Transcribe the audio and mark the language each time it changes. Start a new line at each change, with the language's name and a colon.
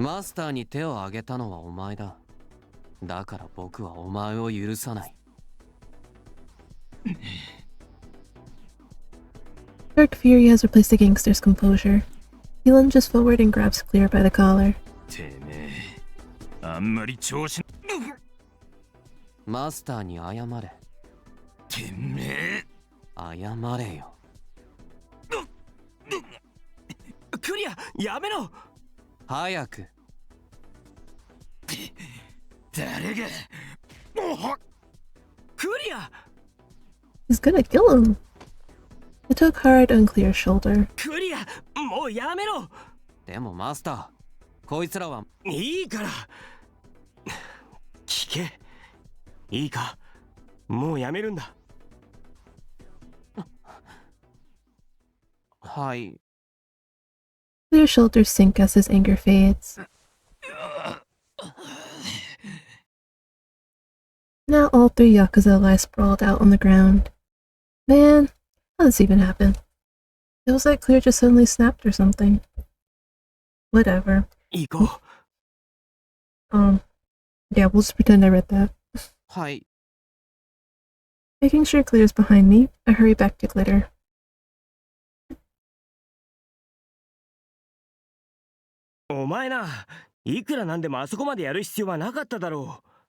Japanese: マスターに手を挙げたのはお前だ。だから僕はお前を許さない。
English: Dark fury has replaced the gangster's composure. He lunges forward and grabs Clear by the collar.
Japanese: てめえ、あんまり調子。マスターに謝れ。てめえ。謝れよ。クリア、やめろ。早く。誰がクリア
English: He's gonna kill him. I took hard on Clear's shoulder.
Japanese: クリアもうやめろでもマスター、こいつらはいいから聞けいいかもうやめるんだはい。
English: Clear's shoulders sink as his anger fades. Now all three Yakuza lie sprawled out on the ground. Man, how did this even happen? It was like Clear just suddenly snapped or something. Whatever.
Japanese: 行こう
English: Yeah, we'll just pretend I read that.
Japanese: はい。
English: Making sure Clear's behind me, I hurry back to Glitter.
Japanese: お前ないくらなんでもあそこまでやる必要はなかっただろ